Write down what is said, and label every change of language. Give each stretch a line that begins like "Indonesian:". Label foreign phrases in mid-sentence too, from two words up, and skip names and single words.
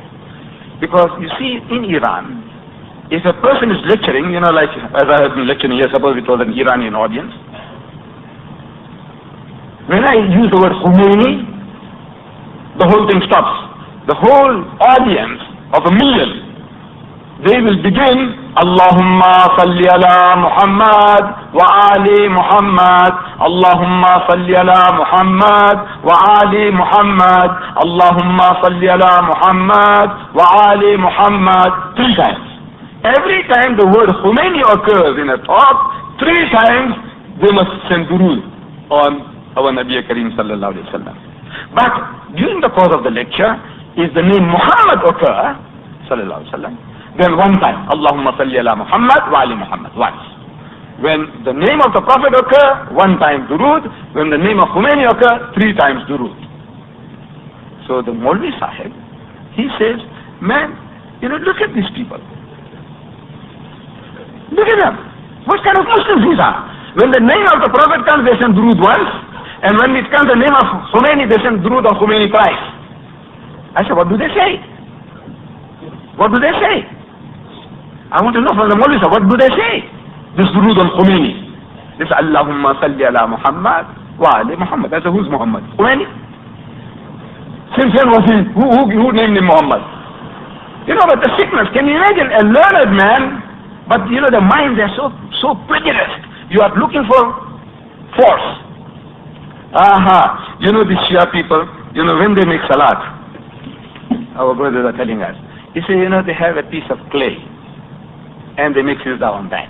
English: Because you see, in Iran, if a person is lecturing, you know, like as I have been lecturing here, suppose it was an Iranian audience. When I use the word Khomeini, the whole thing stops. The whole audience of a million, they will begin,
Arabic: اللهم صل على محمد وآل محمد، اللهم صل على محمد وآل محمد، اللهم صل على محمد وآل محمد,
English: 3 times. Every time the word Khomeini occurs in a talk, 3 times they must send durood on our
Arabic: نبي كريم صلى الله عليه وسلم.
English: But during the course of the lecture, if the name Muhammad occur,
Arabic: صلى الله عليه وسلم,
English: then 1 time,
Arabic: اللهم صل على محمد وآل محمد,
English: once. When the name of the Prophet occur, 1 time durood. When the name of Khomeini occur, 3 times durood. So the
Urdu: مولوی صاحب,
English: he says, man, you know, look at these people. Look at them. What kind of Muslims these are? When the name of the Prophet comes, they send durood once. And when it comes the name of Khomeini, they send durood of Khomeini twice. I said, what do they say? What do they say? I want to know from the Maulvis, what do they say? This Durood on Khomeini. This
Arabic: اللهم صل على محمد وآل محمد.
English: That's who's Muhammad? Khomeini. Since when was he? Who named him Muhammad? You know, but the sickness, can you imagine a learned man, but you know, the minds are so prejudiced. You are looking for force. You know, the Shia people, you know, when they make salat, our brothers are telling us, they say, you know, they have a piece of clay and they make sajda on that.